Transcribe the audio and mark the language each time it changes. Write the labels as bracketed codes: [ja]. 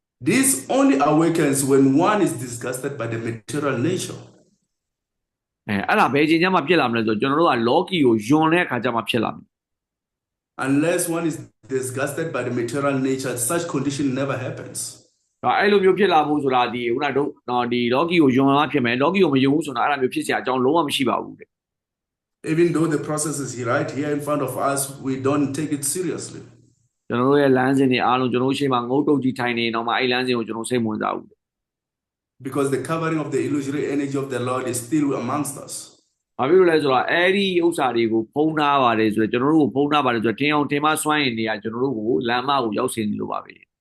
[en] This only awakens when one is disgusted by the material nature. [my] အဲ့ဒါဘယ်ချိန်ကျမှဖြစ်လာမလဲဆိုတော့ကျွန်တော်တို့ကလောကီကိုယွန်တဲ့အခါကျမှဖြစ်လာမယ် [en] Unless one is disgusted by the material nature, such condition never happens. [my] အဲ့လိုမျိုးဖြစ်လာဖို့ဆိုတာဒီခုနတို့ဒီလောကီကိုယွန်မှဖြစ်မယ်လောကီကိုမယွန်ဘူးဆိုတာအဲ့ဒါမျိုးဖြစ်เสียအကြောင်းလုံးဝမရှိပါဘူးတဲ့ [en] Even though the process is right here in front of us, we don't take it seriously. [my] ကျွန်တော်တို့ရဲ့လမ်းစဉ်တွေအားလုံးကျွန်တော်တို့ရှေ့မှာငုတ်တုတ်ကြီးထိုင်နေတော့မှအဲ့လမ်းစဉ်ကိုကျွန်တော်စိတ်ဝင်စားဘူး [en] Because the covering of the illusory energy of the Lord is still amongst us. [my] ဘာဖြစ်လို့လဲဆိုတော့အဲ့ဒီဥစ္စာတွေကိုဖုံးထားပါတယ်ဆိုတော့ကျွန်တော်တို့ကိုဖုံးထားပါတယ်ဆိုတော့ထင်အောင်ထင်မှစွန့်ရင်နေရကျွန်တော်တို့ကိုလမ်းမကိုရောက်စေနေလို့ပါပဲ